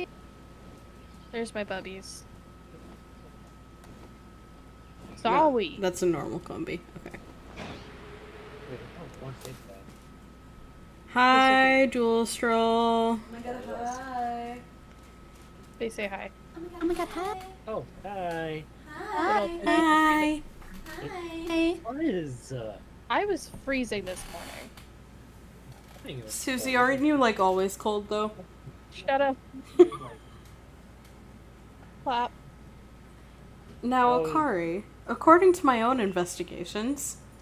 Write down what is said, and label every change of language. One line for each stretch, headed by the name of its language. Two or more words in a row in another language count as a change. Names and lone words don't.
English: There's my bubbies. Sorry. No, that's a normal combi. Okay. Hi, Jewel Stroll. Oh my god, hi. They say hi. Oh my god, hi. Oh, hi. Hi. Hi. Hi. What is, I was freezing this morning. Susie, aren't you like always cold though? Shut up. Clap. Now, Oh. Akari, according to my own investigations,